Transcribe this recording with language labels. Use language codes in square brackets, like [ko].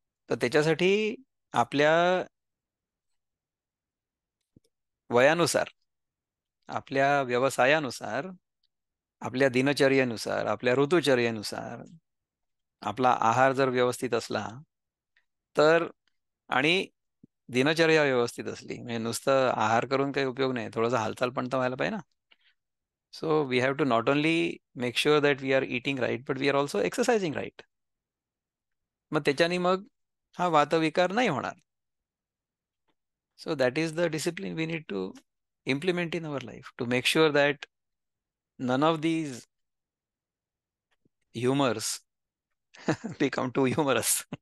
[mr] तर त्याच्यासाठी आपल्या वयानुसार, आपल्या व्यवसायानुसार, आपल्या दिनचर्येनुसार, आपल्या ऋतुचर्येनुसार आपला आहार जर व्यवस्थित असला तर, आणि दिनचर्या व्यवस्थित असली म्हणजे नुसतं आहार करून काही उपयोग नाही, थोडंसं हालचाल पण तर व्हायला पाहिजे ना. [en] So we have to not only make sure that we are eating right but we are also exercising right. [mr] मग त्याच्याने मग हा वातविकार नाही होणार. [en] So that is the discipline we need to implement in our life to make sure that none of these humors become too humorous.